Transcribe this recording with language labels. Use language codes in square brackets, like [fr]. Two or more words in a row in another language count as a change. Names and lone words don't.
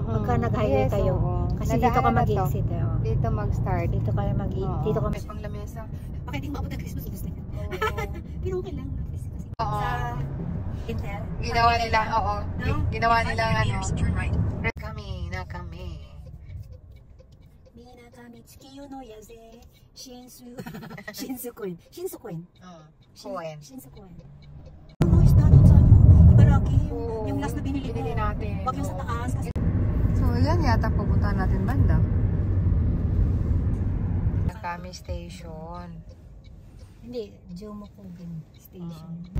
[tl] Pagka nag-highway kayo. Kasi dito ka mag-exit. Dito mag-start. Dito ka mag-exit. Dito ka pang lamesa. Baka hindi maabot ng Christmas gusto niya. Pero okay lang. Sa Intel. Ginawa nila, oo. Ginawa nila ano. Kami. Tsukiyo no yaze. Shinsu-koen. Shinsu-koen. Koen. Shinsu-koen. Ano isda doon sa ano? Ibaraki. Yung last na binili natin. Wag yung sa taas. So, yan yata pupuntahan natin banda. Nakami Station. Hindi, Jomokugen Station.